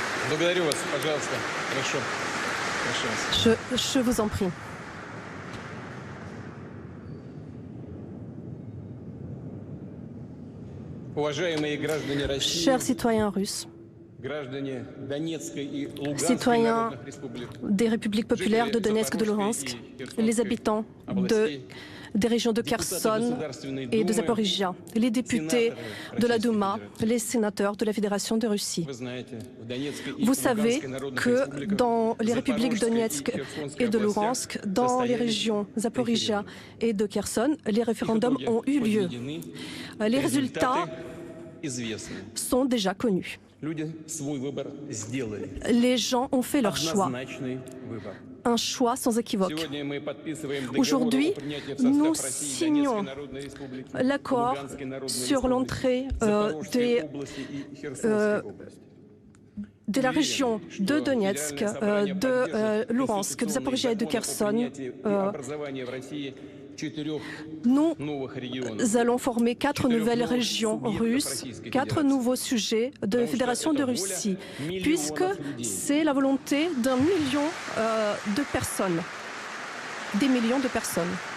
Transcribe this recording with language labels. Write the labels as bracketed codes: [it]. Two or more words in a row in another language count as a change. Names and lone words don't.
[ru] Благодарю вас, пожалуйста. Хорошо. Прошу вас. [fr] Je vous en prie. [ru] Уважаемые граждане России, [fr] Chers citoyens russes, [ru] граждане Донецкой и Луганской [fr] citoyens [ru] народных республик, [fr] des républiques populaires de Donetsk et de Luhansk, les habitants des régions de Kherson et de Zaporizhia, les députés de la Douma, les sénateurs de la Fédération de Russie. [ru] вы знаете, в Донецкой и [fr] Vous savez [ru] Луганской народных [fr] que [ru] республиках, [fr] dans les républiques [ru] Запорожской [fr] Donetsk [ru] и Херсонской [fr] et de [ru] областях [fr] Luhansk, dans les [ru] состоялись [fr] régions Zaporizhia [ru] référендумы. [fr] et de Kherson, les référendums [ru] Их [fr] ont [ru] итоги [fr] eu lieu. [ru] подведены, [fr] Les résultats [ru] результаты известны. [fr] sont déjà connus. [ru] Люди свой выбор сделали. [fr] Les gens ont fait leur choix, [ru] Однозначный выбор. [fr] un choix sans équivoque. [ru] Сегодня мы подписываем договор [fr] Aujourd'hui, [ru] о принятии в состав [fr] nous [ru] России [fr] signons [ru] Донецкой Народной Республики, [fr] l'accord [ru] Луганской Народной [fr] sur [ru] Республики, [fr] l'entrée [ru] Запорожской области и Херсонской области. [fr] de la région de Donetsk, de Luhansk, de Zaporizhia et de Kherson. Nous allons former 4 nouvelles régions russes, 4 nouveaux sujets de Fédération de Russie, puisque c'est la volonté d'un million de personnes, des millions de personnes.